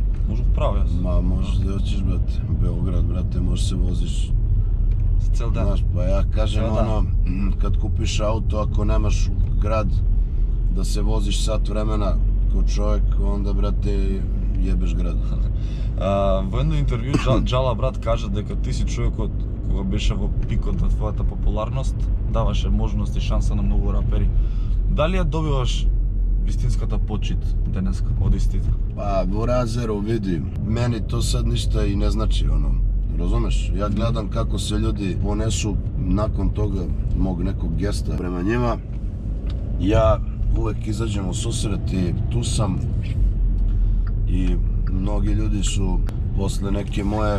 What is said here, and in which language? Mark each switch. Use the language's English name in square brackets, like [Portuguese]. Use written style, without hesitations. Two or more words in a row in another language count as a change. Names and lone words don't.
[Serbian] Možda pravo, jas. Ma, možeš da hoćeš, brate, Beograd, brate, možeš se voziš. Cel dan. Znaš, pa ja kažem kad kupiš auto, ako nemaš u grad da se voziš sat vremena ko čovjek, onda, brate, jebeš grad. [Macedonian] Во едно интервју Джала брат кажа дека ти си човекот кога беше во пикот на твојата популарност, даваше можност и шанса на многу рапери. Дали ја добиваш вистинската почит денеска од истите? [Serbian] Pa, Burazeru, vidi, meni to sad ništa i ne znači, razumeš? Ja gledam kako se ljudi ponesu nakon toga mog nekog gesta prema njima. Ja uvek izađem u susret i tu sam i mnogi ljudi su posle neke moje